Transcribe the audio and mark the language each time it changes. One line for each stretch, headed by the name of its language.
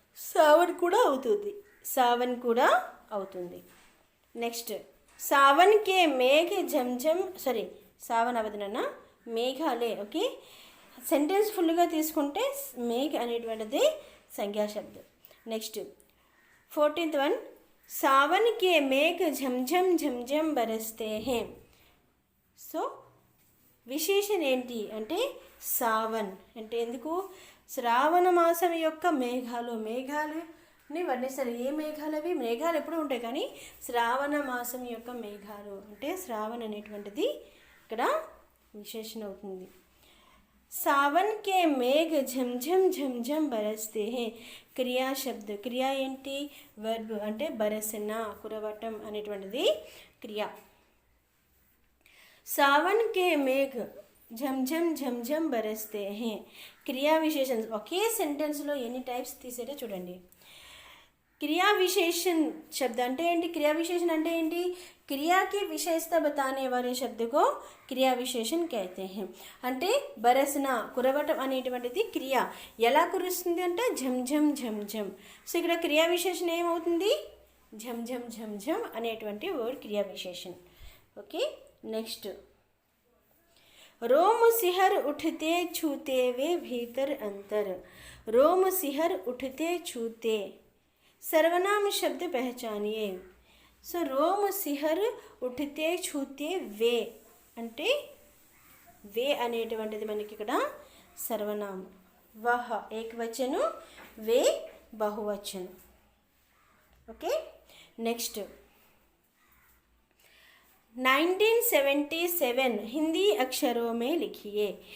Telugu: सावन కూడా అవుతుంది, सावन కూడా అవుతుంది.
Hindi: నెక్స్ట్ सावन के मेघ झमझम सावन
Telugu: అవదనన్న మేఘాలే. ఓకే, సెంటెన్స్ ఫుల్గా తీసుకుంటే మేఘ అనేటువంటిది సంజ్ఞా శబ్దం.
English: next 14th one
Hindi: सावन के मेघ झमझम झमझम बरसते हैं.
Telugu: సో విశేషణ ఏంటి అంటే సావన్ అంటే ఎందుకు శ్రావణ మాసం యొక్క మేఘాలని వర్ణిస్తారు. ఏ మేఘాలు అవి? మేఘాలు ఎప్పుడు ఉంటాయి కానీ శ్రావణ మాసం యొక్క మేఘాలు అంటే శ్రావణ అనేటువంటిది ఇక్కడ విశేషణ అవుతుంది.
Hindi: सावन के मेघ झमझम झमझम बरसते हैं.
Telugu: క్రియా శబ్ద. క్రియా ఏంటి? వర్బ్ అంటే బరసన, కురవటం అనేటువంటిది క్రియా.
Hindi: सावन के मेघ झमझम झमझम बरसते हैं.
Telugu: క్రియా విశేషణ. ఒకే సెంటెన్స్లో ఎన్ని టైప్స్ తీసారో చూడండి.
Hindi: क्रिया विशेषण शब्द
Telugu: అంటే ఏంటి? क्रिया विशेषण అంటే ఏంటి?
Hindi: क्रिया की विशेषता बताने वाले शब्द को क्रिया विशेषण कहते हैं.
Telugu: అంటే బరసన, కురవటం అనేటువంటిది క్రియ. ఎలా కురుస్తుంది అంటే ఝంఝం ఝంఝం. సో ఇక్కడ క్రియా విశేషణ ఏమవుతుంది? ఝంఝం ఝంఝం అనేటువంటి వర్డ్ క్రియా విశేషణ.
English: okay, next
Hindi: रोम सिहर उठते छूते वे भीतर अंतर. रोम सिहर उठते छूते सर्वनाम शब्द पहचानिए.
Telugu: సో రోమ సిహర్ ఉఠితే ఛూతే వే అంటే వే అనేటువంటిది మనకి ఇక్కడ సర్వనామం. వహ ఏకవచనం, వే బహువచనం.
English: okay, next
Hindi: 1977 हिंदी अक्षरों में लिखिए.